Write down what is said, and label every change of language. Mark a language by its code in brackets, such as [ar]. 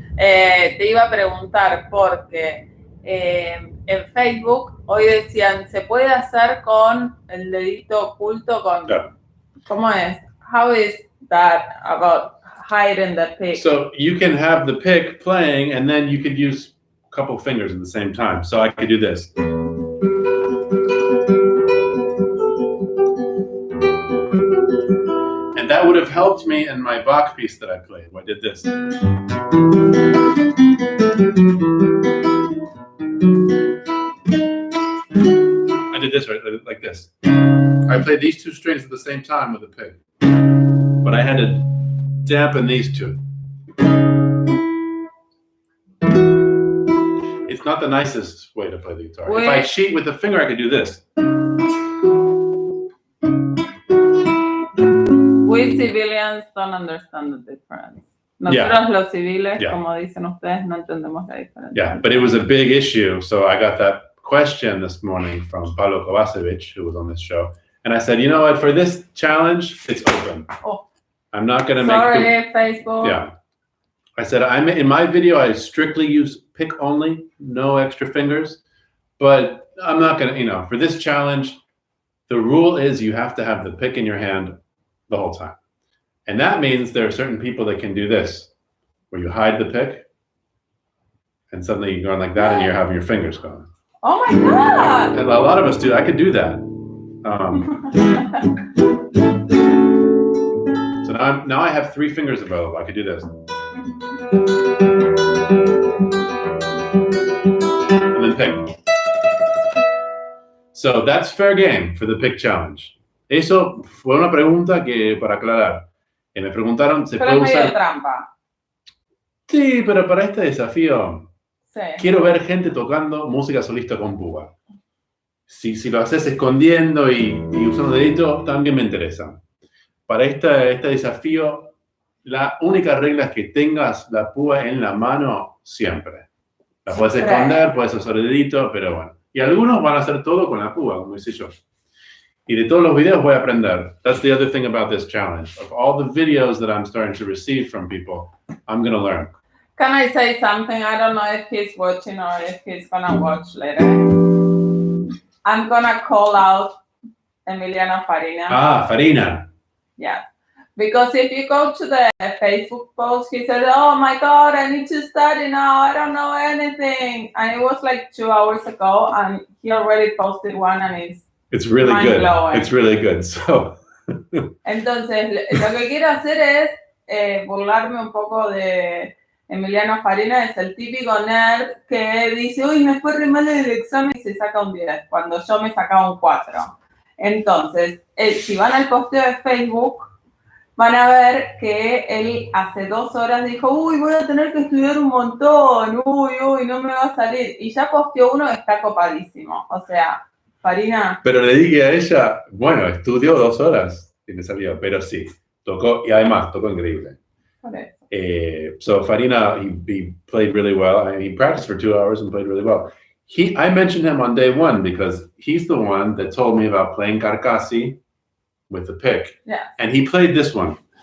[es] Te iba a preguntar porque en Facebook hoy decían, ¿se puede hacer con el dedito oculto? Claro. ¿Cómo es? [en] How is that about hiding the pick? So you can have the pick playing and then you could use a couple fingers at the same time. So I could do this. And that would have helped me in my Bach piece that I played. I did this. I did this right, like this. I played these two strings at the same time with the pick. But I had to dampen these two. It's not the nicest way to play the guitar. If I cheat with the finger, I could do this. We civilians don't understand the difference. [es] Nosotros los civiles, como dicen ustedes, no entendemos la diferencia. [en] Yeah, but it was a big issue. So I got that question this morning from Pablo Kovacevic, who was on this show. And I said, you know what, for this challenge, it's open. I'm not going to make... Sorry, Facebook. Yeah. I said, in my video, I strictly use pick only, no extra fingers. But I'm not going to, for this challenge, the rule is you have to have the pick in your hand the whole time. And that means there are certain people that can do this, where you hide the pick, and suddenly you're going like that, and you're having your fingers going. Oh my God! And a lot of us do. I could do that. So now I have 3 fingers available. I could do this. And then pick. So that's fair game for the pick challenge. [es] Eso fue una pregunta que, para aclarar, me preguntaron, ¿se puede usar? Pero es medio trampa. Sí, pero para este desafío sí. Quiero ver gente tocando música solista con púa. Si lo haces escondiendo y usando dedito, también me interesa. Para este desafío, la única regla es que tengas la púa en la mano siempre. La puedes esconder, puedes usar el dedito, pero bueno. Y algunos van a hacer todo con la púa, como hice yo. Y de todos los videos voy a aprender. [en] That's the other thing about this challenge. Of all the videos that I'm starting to receive from people, I'm going to learn. Can I say something? I don't know if he's watching or if he's going to watch later. I'm going to call out Emiliano Farina. Ah, Farina. Yeah. Because if you go to the Facebook post, he said, oh my God, I need to study now. I don't know anything. And it was like 2 hours ago, and he already posted one, and it's really good. It's really good. So. [es] Entonces, lo que quiero hacer es burlarme un poco de Emiliano Farina. Es el típico nerd que dice, uy, me fue re mal en el examen y se saca un 10, cuando yo me sacaba un 4. Entonces, si van al posteo de Facebook, van a ver que él hace 2 horas dijo, uy, voy a tener que estudiar un montón, uy, no me va a salir. Y ya posteó uno que está copadísimo. O sea, Farina. Pero le dije a ella, bueno, estudió 2 horas y me salió, pero sí, tocó, y además tocó increíble. [en] So Farina, he played really well. He practiced for 2 hours and played really well. I mentioned him on day 1 because he's the one that told me about playing Carcassi with the pick. Yeah. And he played this one.